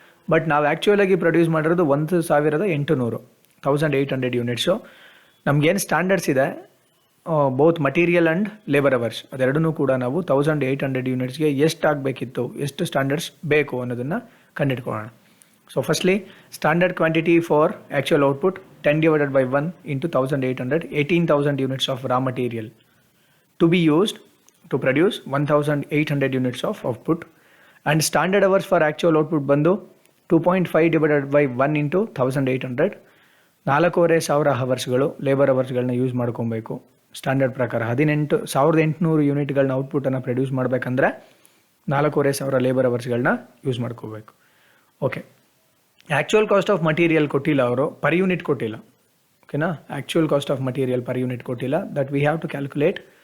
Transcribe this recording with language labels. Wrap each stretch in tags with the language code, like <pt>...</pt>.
<kn>But ನಾವು ಆ್ಯಕ್ಚುಯಲಾಗಿ produce ಮಾಡಿರೋದು 1,800 1,800 units. ನಮಗೇನು ಸ್ಟ್ಯಾಂಡರ್ಡ್ಸ್ ಇದೆ both material and labour hours ಅದೆರಡನ್ನೂ ಕೂಡ ನಾವು 1,800 ಯೂನಿಟ್ಸ್ಗೆ ಎಷ್ಟು ಆಗಬೇಕಿತ್ತು, ಎಷ್ಟು ಸ್ಟ್ಯಾಂಡರ್ಡ್ಸ್ ಬೇಕು ಅನ್ನೋದನ್ನು ಕಂಡಿಡ್ಕೊಳ್ಳೋಣ.</kn> <en>So firstly standard quantity for actual output 10 divided by 1 into 1,800, 18,000 units of raw material to be used to produce 1,800 units of output. And standard hours for actual output ಬಂದು 2.5 divided by 1 into 1,800, 4,500 ಹವರ್ಸ್ಗಳು labour ಅವರ್ಸ್ಗಳನ್ನ use ಮಾಡ್ಕೊಬೇಕು.</en> <kn>Standard ಪ್ರಕಾರ 18,800 ಯೂನಿಟ್ಗಳನ್ನ ಔಟ್ಪುಟನ್ನು produce ಮಾಡಬೇಕಂದ್ರೆ 4,500 labour ಅವರ್ಸ್ಗಳನ್ನ use ಮಾಡ್ಕೋಬೇಕು. Okay, actual cost of material ಕೊಟ್ಟಿಲ್ಲ ಅವರು, per unit ಕೊಟ್ಟಿಲ್ಲ. ಓಕೆನಾ, actual cost of material per unit ಕೊಟ್ಟಿಲ್ಲ.</kn> <en>That we have to calculate.</en>